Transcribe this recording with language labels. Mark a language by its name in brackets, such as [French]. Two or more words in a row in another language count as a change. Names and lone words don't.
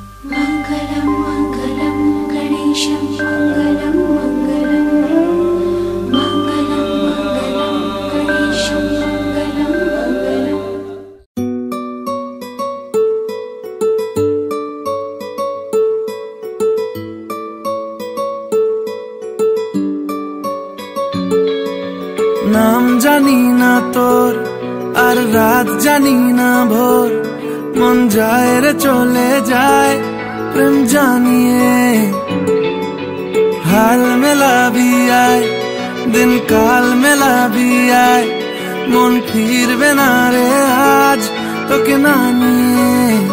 [Sanskrit] मंगलम मंगलम गणेशं मंगलम मंगलम मंगलम मंगलम गणेशं मंगलम मंगलम। [Bangla] নাম জানি না তোর আর রাত জানি না ভোর মন যায় রে চলে যায় প্রেম জানিয়ে হাল মেলাবি আয় দিন কাল মেলাবি আয় মন ফিরবে না রে আজ তোকে না নিয়ে